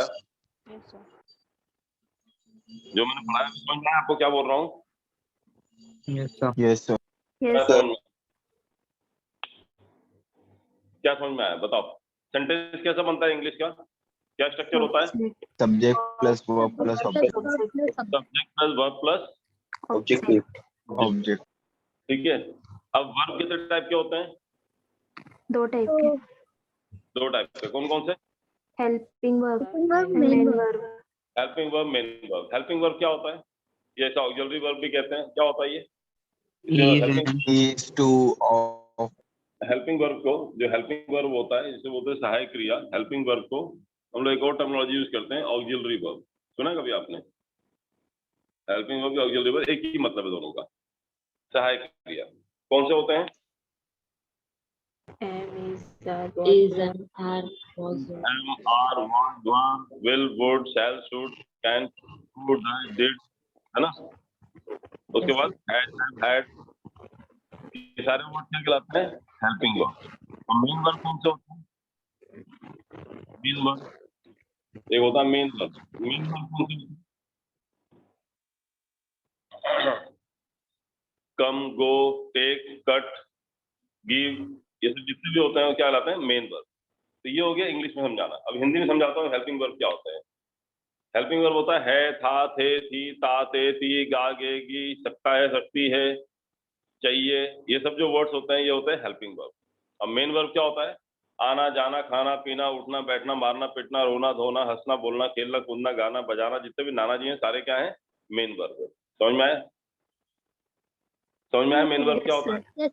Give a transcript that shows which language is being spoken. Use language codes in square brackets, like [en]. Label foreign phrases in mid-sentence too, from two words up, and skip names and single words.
[en] Yes, sir. [hi] जो मैंने पढ़ाया समझ में आया आपको क्या बोल रहा हूँ? [en] Yes, sir. Yes, sir. [hi] क्या [en] Yes, [hi] समझ में, क्या समझ में आया बताओ? सेंटेंस कैसा बनता है इंग्लिश का, क्या स्ट्रक्चर होता है? [en] subject, Subject plus verb plus object. subject plus verb plus object, Object. [hi] ठीक है। अब वर्ब कितने टाइप के होते हैं? 2 टाइप के, दो टाइप के, कौन कौन से? [en] helping verb, main verb. helping verb, main verb. helping verb [hi] क्या होता है? ये ऐसा [en] auxiliary verb [hi] भी कहते हैं, क्या होता है ये? [en] Is to of. helping verb [hi] को, जो [en] helping verb [hi] होता है जिसे बोलते हैं सहायक क्रिया, [en] helping verb [hi] को हम लोग एक और [en] terminology use [hi] करते हैं, [en] auxiliary verb. [hi] सुना है कभी आपने? [en] helping verb, auxiliary verb [hi] एक ही मतलब है दोनों का, सहायक क्रिया। कौन से होते हैं? [en] Is and are was. am, are, was, will, would, shall, should, can, could, did, [hi] है ना? उसके बाद [en] had, had, [hi] ये सारे वर्ड क्या कहलाते हैं? [en] helping verb. [hi] और [en] main verb [hi] कौन से होते हैं? [en] main verb, [hi] एक होता है [en] main verb. main verb [hi] कौन से होते हैं? [en] come, go, take, cut, give, [hi] ये सब जितने भी होते हैं वो क्या कहलाते हैं? [en] main verb. [hi] तो ये हो गया इंग्लिश में समझाना। अब हिंदी में समझाता हूँ हेल्पिंग वर्ब क्या होता है। [en] helping verb [hi] होता है था, थे, थी, ता, ते, ती, गा, गे, गी, सकता है, सकती है, चाहिए, ये सब जो वर्ड्स होते हैं ये होते हैं [en] helping verb. [hi] अब [en] main verb [hi] क्या होता है? आना, जाना, खाना, पीना, उठना, बैठना, मारना, पिटना, रोना, धोना, हंसना, बोलना, खेलना, कूदना, गाना, बजाना, जितने भी नाना जी हैं सारे क्या हैं? [en] main verb. [hi] समझ में आया? समझ में आया [en] main verb [hi] क्या होता है?